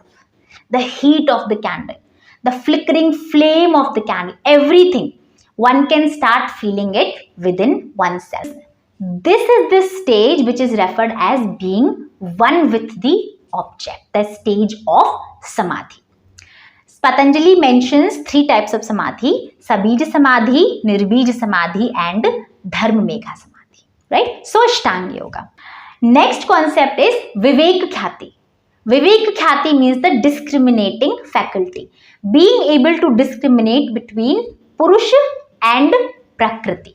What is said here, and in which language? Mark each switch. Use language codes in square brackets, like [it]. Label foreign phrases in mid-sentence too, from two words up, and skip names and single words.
[en] The heat of the candle, the flickering flame of the candle, everything. One can start feeling it within oneself. This is the stage which is referred as being one with the object, the stage of samadhi. Patanjali mentions 3 types of samadhi: [sa] sabija samadhi, nirbija samadhi, [en] and [sa] dharma megha samadhi. [en] Right? So Ashtanga Yoga. Next concept is [sa] vivek khyati. Vivek khyati [en] means the discriminating faculty. Being able to discriminate between Purusha and Prakriti.